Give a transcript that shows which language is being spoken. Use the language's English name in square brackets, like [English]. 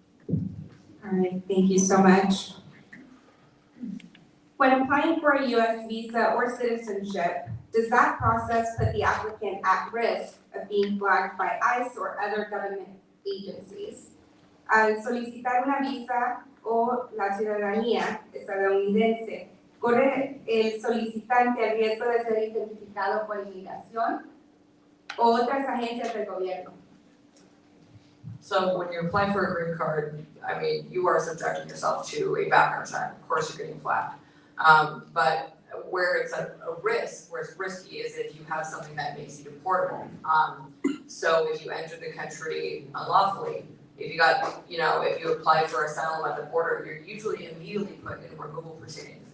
[English] All right, thank you so much. When applying for a US visa or citizenship, does that process put the applicant at risk of being flagged by ICE or other government agencies? [Spanish] Al solicitar una visa o la ciudadanía estadounidense, ¿corre el solicitante el riesgo de ser identificado por inmigración o otras agencias del gobierno? [English] So when you apply for a green card, I mean, you are subjecting yourself to a background check. Of course, you're getting flagged. But where it's a risk, where it's risky, is if you have something that makes you deportable. So if you enter the country unlawfully, if you apply for asylum at the border, you're usually immediately put in removal proceedings.